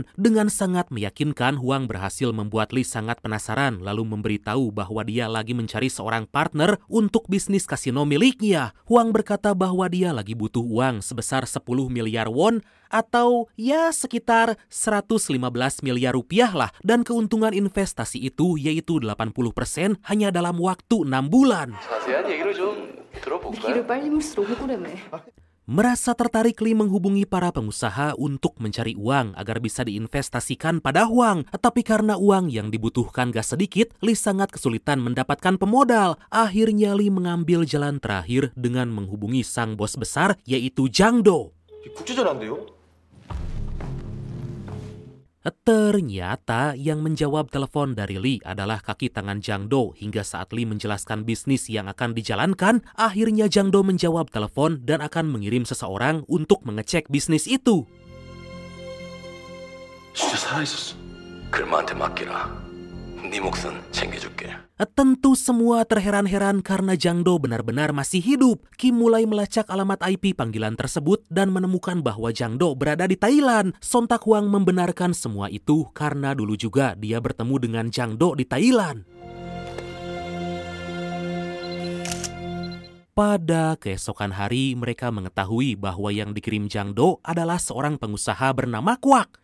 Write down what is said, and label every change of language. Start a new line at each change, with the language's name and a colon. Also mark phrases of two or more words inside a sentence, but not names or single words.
Indonesian: Dengan sangat meyakinkan, Huang berhasil membuat Lee sangat penasaran lalu memberitahu bahwa dia lagi mencari seorang partner untuk bisnis kasino miliknya. Huang berkata bahwa dia lagi butuh uang sebesar 10 miliar won atau ya sekitar 115 miliar rupiah lah, dan keuntungan investasi itu yaitu 80% hanya dalam waktu 6 bulan.
Korean: 자세한 얘기를 좀 들어볼까요? 빨리 물수록 호구래매.
Indonesian: Merasa tertarik, Lee menghubungi para pengusaha untuk mencari uang agar bisa diinvestasikan pada Huang. Tapi karena uang yang dibutuhkan gak sedikit, Lee sangat kesulitan mendapatkan pemodal. Akhirnya Lee mengambil jalan terakhir dengan menghubungi sang bos besar yaitu Jang Do.
Korean: 국제전화인데요?
Indonesian: Ternyata yang menjawab telepon dari Lee adalah kaki tangan Jang Do. Hingga saat Lee menjelaskan bisnis yang akan dijalankan, akhirnya Jang Do menjawab telepon dan akan mengirim seseorang untuk mengecek bisnis itu.
Korean: 진짜 살아있었어. 글마한테 맡기라. 네 몫은 챙겨줄게.
Indonesian: Tentu semua terheran-heran karena Jang Do benar-benar masih hidup. Kim mulai melacak alamat IP panggilan tersebut dan menemukan bahwa Jang Do berada di Thailand. Sontak Huang membenarkan semua itu karena dulu juga dia bertemu dengan Jang Do di Thailand. Pada keesokan hari, mereka mengetahui bahwa yang dikirim Jang Do adalah seorang pengusaha bernama Kwak.